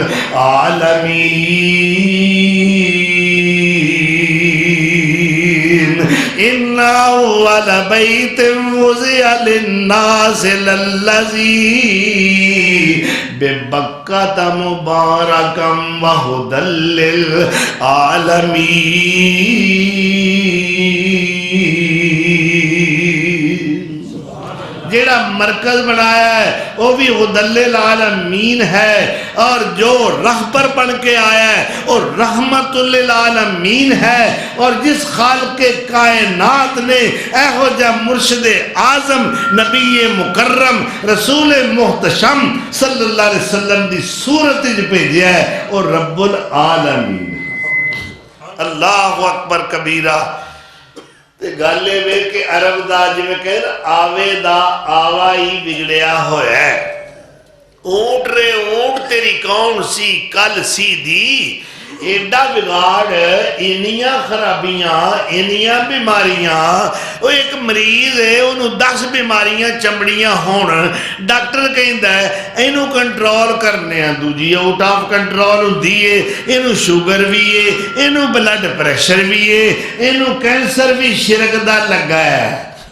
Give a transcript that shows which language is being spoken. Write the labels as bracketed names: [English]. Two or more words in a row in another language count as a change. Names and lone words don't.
[Arabic] العالمين إن أول بيت وضع للناس للذي ببكة مباركا وهدى للعالمين [Punjabi] جیڑا مرکز بنایا ہے وہ بھی [Arabic] هدى للعالمين [Punjabi] ہے اور جو رہبر بن کے آیا ہے وہ [Arabic] رحمة للعالمين [Punjabi] ہے اور جس خالقِ کائنات نے ایہو جا مرشدِ اعظم نبی مکرم رسول محتشم [Arabic] صلى الله عليه وسلم [Punjabi] دی صورت چ بھیجا ہے وہ [Arabic] رب العالمين اللہ اکبر کبیرہ [Punjabi] تے گل وے کہ عرب دا جویں کہ آوے دا آوا ہی بگڑیا ہویا ہے اونٹ رے اونٹ تیری کون سی کل سی دی ایڈا بگاڑ انیاں خرابیاں انیاں بیماریاں وہ ایک مریض ہے انہوں 10 بیماریاں چمڑیاں ہون ڈاکٹر کہندا ہے اینو کنٹرول کرنے ہیں دوجی [English] out of control [Punjabi] ہوندی ہے اینو شوگر بھی ہے اینو [English] blood pressure [Punjabi] بھی ہے اینو کینسر بھی شرک دا لگا ہے